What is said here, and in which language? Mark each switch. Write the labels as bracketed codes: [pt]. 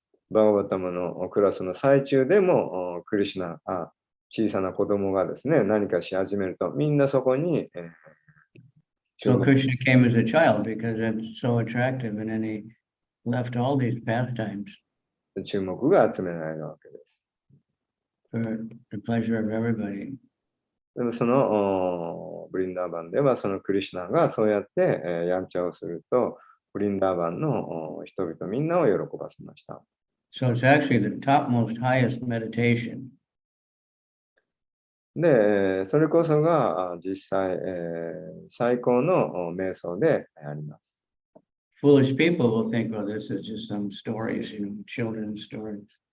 [ja] バガバタマのクラスの最中でもクリシュナ、小さな子供がですね、何かし始めると、みんなそこに、 [en] So Krishna came as a child because that's so attractive, and then he left all these pastimes [ja] 注目が集められるわけです。 [en] for the pleasure of everybody. [ja] でもブリンダーバンではクリシュナがそうやって、やんちゃをすると、ブリンダーバンの人々みんなを喜ばせました。 [en] So it's actually the topmost, highest meditation. [ja] で、それこそが実際、最高の瞑想であります。 [en] Foolish people will think, well, this is just some stories, children's stories.